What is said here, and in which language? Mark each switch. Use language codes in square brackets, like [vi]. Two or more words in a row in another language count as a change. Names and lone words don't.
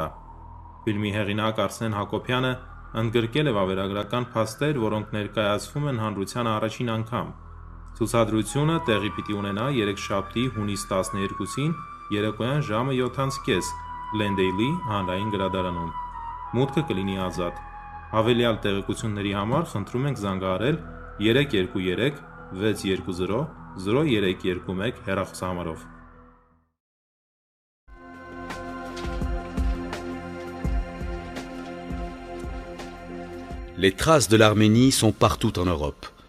[hy] Ֆիլմի հեղինակ Արսեն Հակոբյանը ընդգրկել է վավերագրական փաստեր, որոնք ներկայացվում են հանրությանը առաջին անգամ։ Ցուցադրությունը տեղի պիտի ունենա երեքշաբթի հունիս 12-ին երեկոյան ժամը 7:30 Glendale-ի հանրային գրադարանում։ Մուտքը կլինի ազատ։ Հավելյալ տեղեկությունների համար խնդրում ենք զանգահարել 323 620 0321 հեռախոսահամարով։ [fr] Les traces de l'Arménie sont partout en Europe.